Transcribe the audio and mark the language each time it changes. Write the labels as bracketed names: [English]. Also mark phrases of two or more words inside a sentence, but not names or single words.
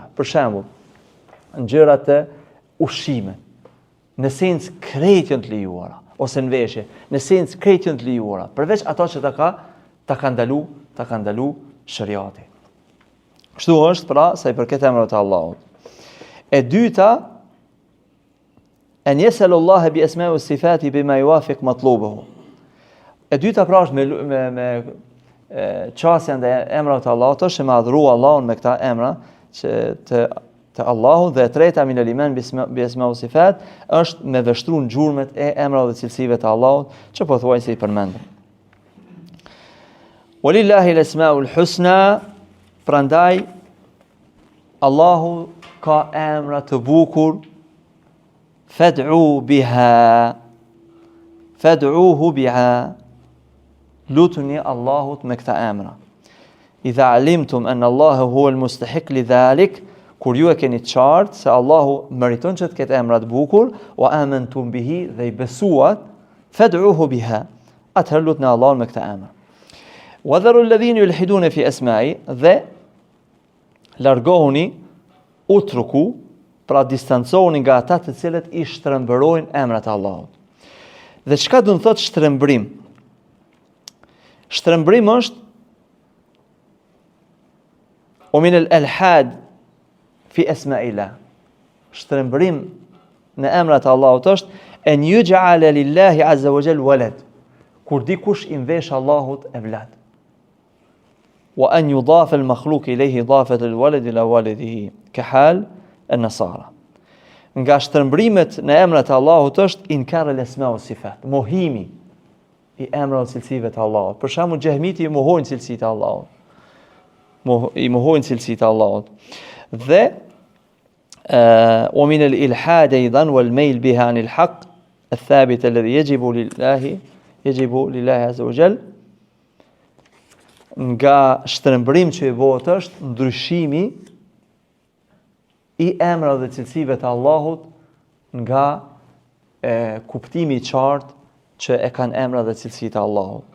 [Albanian] Për shembull, në gjërat e ushqimit, në esencë krejt janë të lejuara, ose në veshje, në esencë krejt janë të lejuara, përveç ato që ta ka ndalu shariati. Kështu është pra sa i përket emrave të Allahut. E dyta, [Arabic] أن يسأل الله بالأسماء والصفات بما يوافق مطلوبه. [Albanian] E dyta pra është me çësia ndaj emrave të Allahut, është me adhuru Allahun me këta emra që të Allahut, dhe e treta [Arabic] من الإيمان بالأسماء والصفات [Albanian] është me vështruar gjurmët e emrave dhe cilësive të Allahut, që pothuajse i përmendëm. [Arabic] ولله الأسماء الحسنى. [Albanian] Prandaj, Allahu ka emra të bukur, [Arabic] فادعوا بها، فادعوه بها, [Albanian] lutuni Allahut me këta emra. [Arabic] إذا علمتم أن الله هو المستحق لذلك, [Albanian] kur ju e keni qartë se Allahu meriton që të ketë emra të bukur, [Arabic] وآمنتم به, [Albanian] dhe i besuat, [Arabic] فادعوه بها, [Albanian] atëherë lutni Allahun me këta emra. [Arabic] وذروا الذين يلحدون في أسمائه, [Albanian] dhe largohuni, utruku, pra distancohuni nga ata të cilët i shtrembërojnë emrat e Allahut. Dhe çka do të thotë shtrembrim? Shtrembrim është o [Arabic] من الإلحاد في أسماء الله. [Albanian] Shtrembrim në emrat e Allahut është [Arabic] أن يجعل لله عز وجل ولد. [Albanian] Kur dikush i mvesh Allahut evlad. [Arabic] وأن يضاف المخلوق إليه إضافة الولد إلى والده كحال النصارى. [Albanian] Nga shtrembrimet në emrat e Allahut është [Arabic] إنكار الأسماء والصفات, [Albanian] mohimi i emrave dhe cilësive të Allahut. Për shembull, xehmiti i mohojnë cilësitë e Allahut. I mohojnë cilësitë e Allahut. [Arabic] Dhe ومن الإلحاد أيضا والميل بها عن الحق الثابت الذي يجب لله عز وجل. [Albanian] Nga shtrembrim që i bëhet është ndryshimi i emrave dhe cilësive të Allahut nga kuptimi i qartë që e kanë emra dhe cilësitë e Allahut.